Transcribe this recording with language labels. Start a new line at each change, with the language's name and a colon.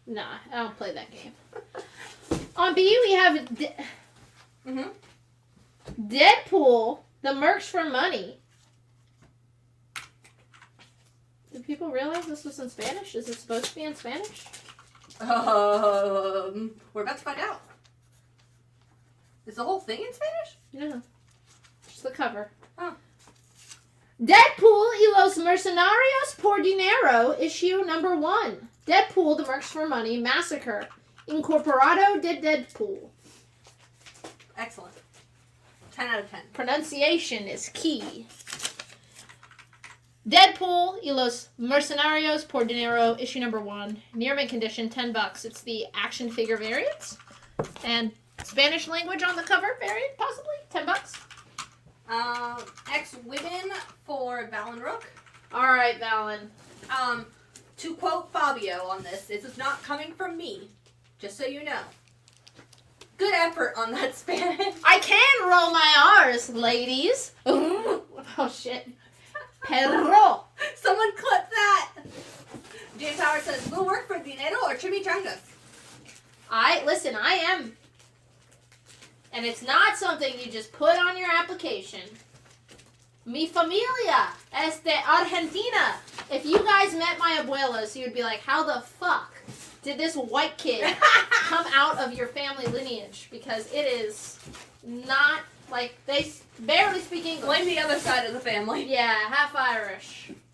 English: Nah, I don't play that game. On B, we have Deadpool, The Mercs for Money. Do people realize this was in Spanish? Is it supposed to be in Spanish? We're about to find out. Is the whole thing in Spanish? No. Just the cover. Oh.
Spanish: Deadpool y los Mercenarios por Dinero,
English: issue number 1. Deadpool, The Mercs for Money, Massacre.
Spanish: Incorporado de Deadpool.
English: Excellent. 10 out of 10. Pronunciation is key.
Spanish: Deadpool y los Mercenarios por Dinero,
English: issue number 1. Near mint condition, $10. It's the action figure variant. And Spanish language on the cover variant, possibly. $10. X-Women for Valen Rook. Alright, Valen. To quote Fabio on this is not coming from me, just so you know. Good effort on that Spanish. I can roll my R's, ladies. Oh, shit. Perro. Someone clip that. James Howard says, will work for dinero or chimichangas? I am. And it's not something you just put on your application.
Spanish: Mi familia es de Argentina.
English: If you guys met my abuelos, you would be like, how the fuck did this white kid come out of your family lineage? Because it is not, like, they barely speak English. Blame the other side of the family. Yeah, half Irish.